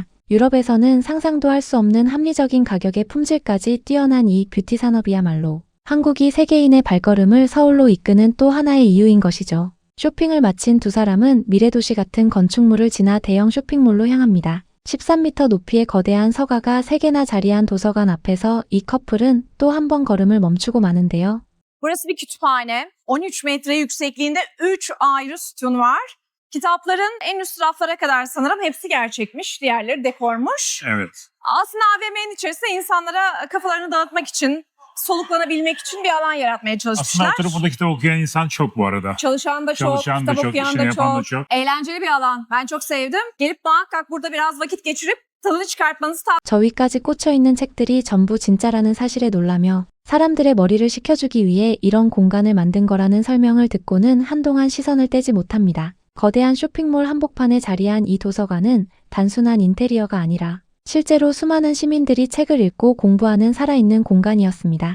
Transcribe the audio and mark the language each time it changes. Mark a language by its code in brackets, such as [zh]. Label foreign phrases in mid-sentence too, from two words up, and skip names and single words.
[ko] 유럽에서는 상상도 할 수 없는 합리적인 가격의 품질까지 뛰어난 이 뷰티 산업이야말로 한국이 세계인의 발걸음을 서울로 이끄는 또 하나의 이유인 것이죠. 쇼핑을 마친 두 사람은 미래도시 같은 건축물을 지나 대형 쇼핑몰로 향합니다. 13m 높이의 거대한 서가가 3개나 자리한 도서관 앞에서 이 커플은 또 한 번 걸음을 멈추고 마는데요. [tr] Burası bir kütüphane. 13 metre yüksekliğinde 3 ayrı sütun var. Kitapların en üst raflara kadar sanırım hepsi gerçekmiş. Diğerleri dekormuş. Evet. Aslında AVM'nin içerisinde insanlara kafalarını dağıtmak için, soluklanabilmek için bir alan yaratmaya Aslında çalışmışlar. oturup burada kitap okuyan insan çok bu arada. Çalışan da çok, Çalışan da kitap çok, okuyan işini da yapan da çok. çok. Eğlenceli bir alan. Ben çok sevdim. Gelip muhakkak burada biraz vakit geçirip tadını çıkartmanızı [ko] 저 위까지 꽂혀있는 책들이 전부 진짜라는 사실에 놀라며 사람들의 머리를 식혀주기 위해 이런 공간을 만든 거라는 설명을 듣고는 한동안 시선을 떼지 못합니다. 거대한 쇼핑몰 한복판에 자리한 이 도서관은 단순한 인테리어가 아니라 실제로 수많은 시민들이 책을 읽고 공부하는 살아있는 공간이었습니다.